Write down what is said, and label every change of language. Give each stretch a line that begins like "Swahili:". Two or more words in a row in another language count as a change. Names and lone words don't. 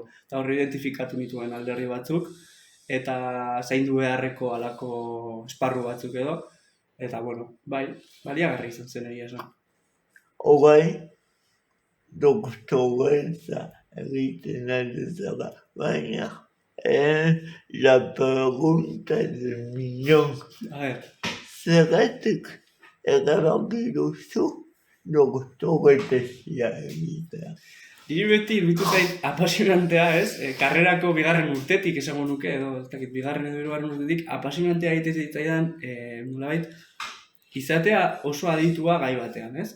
Basque: Eta horri identifikatu nituen alderdi batzuk, eta zaindu beharreko alako esparru batzuk edo. Eta, bueno, bai, baliagarri izan zen egia esan. Horai, doktoretza egiten ari zara, baina
Spanish: la pregunta del millón. A ver.
Basque: Zergatik erabaki duzu doktoretezia egitea? Niri beti iruditu zait apasionantea, ez? Karrerako bigarren urtetik esango nuke, edo ez dakit, bigarren edo hirugarren urtetik apasionantea egite zitzaidan, nolabait, izatea oso aditua gai batean, ez?